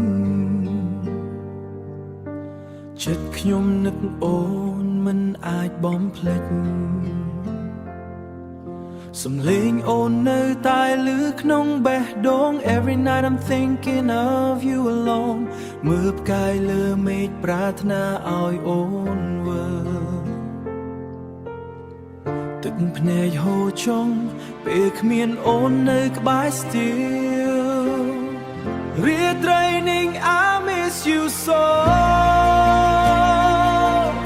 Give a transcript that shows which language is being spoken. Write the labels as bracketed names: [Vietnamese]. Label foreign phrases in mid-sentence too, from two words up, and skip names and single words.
[Khmer] ចិត្តខ្ញុំនឹកអូនមិនអាចបំភ្លេចសំឡេងអូននៅតែឮក្នុងបេះដូង [English] Every night I'm thinking of you alone [Khmer] មើលផ្កាយលើមេឃប្រាថ្នាឲ្យអូនវើ ទឹកភ្នែកហូរចុងពេលគ្មានអូននៅក្បែរ still រាត្រីនេះ [English] I miss you so